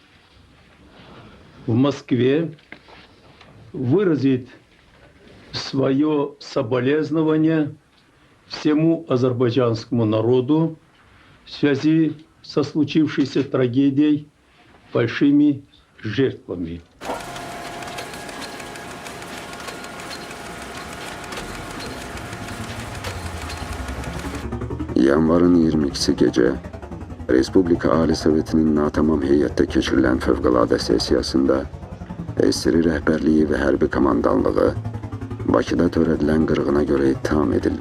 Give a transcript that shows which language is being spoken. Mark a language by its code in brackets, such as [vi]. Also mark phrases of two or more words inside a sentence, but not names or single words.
[ru] в Москве, выразить свое соболезнование всему азербайджанскому народу в связи со случившейся трагедией, большими жертвами. [az] Yanvarın 22-si gecə Respublika Ali Sovetinin natamam heyətdə keçirilən fövqəladə sessiyasında SSR rəhbərliyi və hərbi komandanlığı Bakıda törədilən qırğına görə ittiham edildi.